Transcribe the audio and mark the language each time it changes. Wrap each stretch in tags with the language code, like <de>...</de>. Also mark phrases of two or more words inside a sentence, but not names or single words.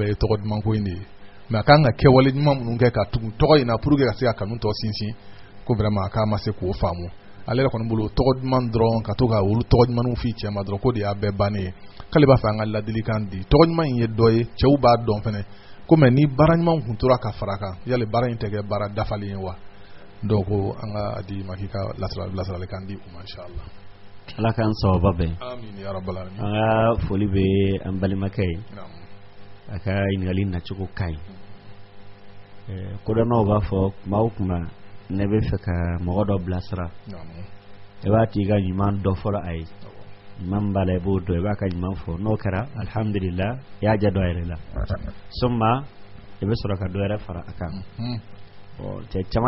<bm>ye tɔgɔ duman ko in de ye mɛ a kan ka kɛwale ɲuman minnu kɛ ka tugu tɔgɔ in na pour que ka se ka kanu tɔ sinsin ko vraiment a k'a ma se k'o faamu ale yɛrɛ kɔni bolo tɔgɔ duman dɔrɔn ka to ka olu tɔgɔ ɲumanw f'i cɛ ma dɔrɔn ko de y'a bɛɛ bannen ye k'ale b'a fɛ an ka ladilikan di tɔgɔ ɲuman in ye dɔ ye cɛw b'a dɔn fɛnɛ ko mɛ ni baara ɲuman kun tora ka fara kan yali baara in tɛ kɛ baara dafalen ye wa donc ko an ka di ma k'i ka lasaralikan di u ma inshallah ala k'an sababa bɛn</bm> <ar>آمين يا رب العالمين</ar> <bm>an ka foli bɛ an balimakɛ ye a ka ɲininkali nacogo ka ɲi kodɔnnaw b'a fɔ kuma o kuma ne bɛ fɛ ka mɔgɔ dɔ bilasira i b'a tigi ka ɲuman dɔ fɔlɔ a ye ɲuman b'a la i b'o dɔn i b'a ka ɲuman fɔ n'o kɛra alhamdulillah i y'a jɛ dɔ yɛrɛ la soma i bɛ sɔrɔ ka dɔ yɛrɛ fara a kan cɛ caman</bm>